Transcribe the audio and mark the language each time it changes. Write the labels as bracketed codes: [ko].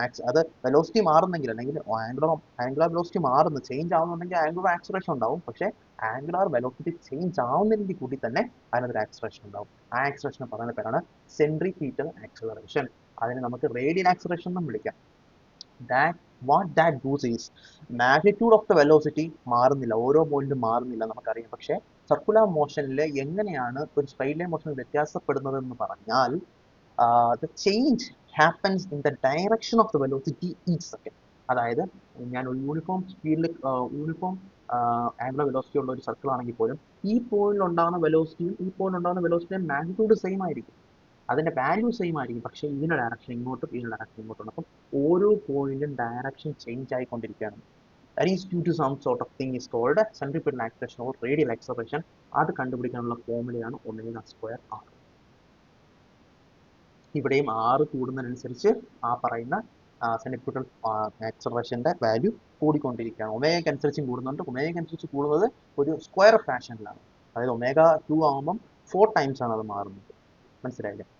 [ml] അത് വെലോസിറ്റി മാറുന്നെങ്കിൽ അല്ലെങ്കിൽ angular velocity മാറുന്നു ചേഞ്ച് ആവുന്നുണ്ടെങ്കിൽ ആംഗുലർ ആക്സലറേഷൻ ഉണ്ടാവും. പക്ഷേ ആംഗുലർ വെലോസിറ്റി ചേഞ്ച് ആവുന്നതിന്റെ കൂടി തന്നെ അതിനൊരു ആക്സലറേഷൻ ഉണ്ടാവും. ആ ആക്സലറേഷൻ പറയുന്ന പേരാണ് സെൻട്രിപീറ്റൽ ആക്സലറേഷൻ. അതിനെ നമുക്ക് റേഡിയൽ ആക്സലറേഷൻ എന്നും വിളിക്കാം. [en] what that does is magnitude of the velocity [ml] മാറുന്നില്ല, ഓരോ പോയിന്റും മാറുന്നില്ല നമുക്കറിയാം. പക്ഷേ സർക്കുലർ മോഷനിൽ എങ്ങനെയാണ് ഒരു സ്ട്രെയിറ്റ് ലൈൻ മോഷൻ വ്യത്യാസപ്പെടുന്നത് എന്ന് പറഞ്ഞാൽ [en] the change happens in the direction of the velocity each second. [ml] അതായത് ഞാൻ ഒരു യൂണിഫോം സ്പീഡിൽ യൂണിഫോം ആംഗുലർ വെലോസിറ്റി ഉള്ള ഒരു സർക്കിൾ ആണെങ്കിൽ പോലും ഈ പോയിന്റിൽ ഉണ്ടാകുന്ന വെലോസിറ്റിയും ഈ പോയിന്റ് ഉണ്ടാകുന്ന വെലോസിറ്റിയും മാഗ്നിറ്റ്യൂഡ് സെയിം ആയിരിക്കും, അതിന്റെ വാല്യൂ സെയിം ആയിരിക്കും. പക്ഷേ ഇതിന്റെ ഡയറക്ഷൻ ഇങ്ങോട്ടും ഇതിന്റെ ഡയറക്ഷൻ ഇങ്ങോട്ടും. അപ്പം ഓരോ പോയിന്റും ഡയറക്ഷൻ ചേഞ്ച് ആയിക്കൊണ്ടിരിക്കുകയാണ്. [en] That is due to some sort of thing is called centripetal acceleration or radial acceleration. [ml] അത് കണ്ടുപിടിക്കാനുള്ള ഫോർമുലയാണ് ഒമേഗ സ്ക്വയർ ആർ. ഇവിടെയും ആറ് കൂടുന്നതിനനുസരിച്ച് ആ പറയുന്ന സെൻട്രിപെറ്റൽ ആക്സലറേഷന്റെ വാല്യൂ കൂടിക്കൊണ്ടിരിക്കുകയാണ്. ഒമേഗയ്ക്ക് അനുസരിച്ചും കൂടുന്നുണ്ട്. ഒമേഗയ്ക്ക് അനുസരിച്ച് കൂടുന്നത് ഒരു സ്ക്വയർ ഫാഷനിലാണ്. അതായത് ഒമേഗ 2 ആകുമ്പം 4 ടൈംസ് ആണ് അത് മാറുന്നത്. മനസ്സിലായില്ലേ?